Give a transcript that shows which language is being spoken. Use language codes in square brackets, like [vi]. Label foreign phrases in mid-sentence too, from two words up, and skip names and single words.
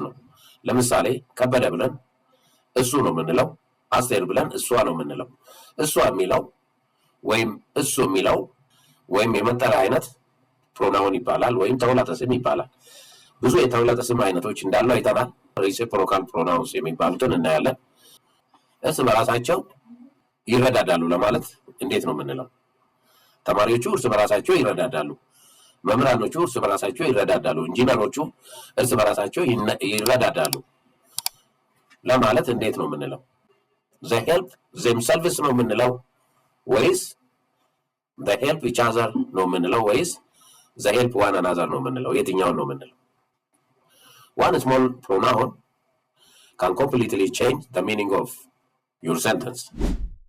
[am] ነው። ለምሳሌ ከበደ ብለን እሱ ነው የምንለው። አስቴር ብለን እሷ ነው የምንለው። እሷ የሚለው ወይም እሱ የሚለው ወይም የመጠሪያ አይነት ፕሮናውን ይባላል ወይም ተውላጠ ስም ይባላል። ብዙ የተውላጠ ስም አይነቶች እንዳሉ አይተናል። [en] reciprocal pronouns [am] የሚባሉትን እናያለን። እርስ በራሳቸው ይረዳዳሉ ለማለት እንዴት ነው የምንለው? ተማሪዎቹ እርስ በራሳቸው ይረዳዳሉ። መምህራኖቹ እርስ በራሳቸው ይረዳዳሉ። ኢንጂነሮቹ እርስ በራሳቸው ይረዳዳሉ ለማለት እንዴት ነው የምንለው? [en] they help themselves [am] ነው የምንለው ወይስ [en] they help each other [am] ነው የምንለው ወይስ [en] they help one another [am] ነው የምንለው? የትኛውን ነው የምንለው? [en] one small pronoun can completely change the meaning of your sentence.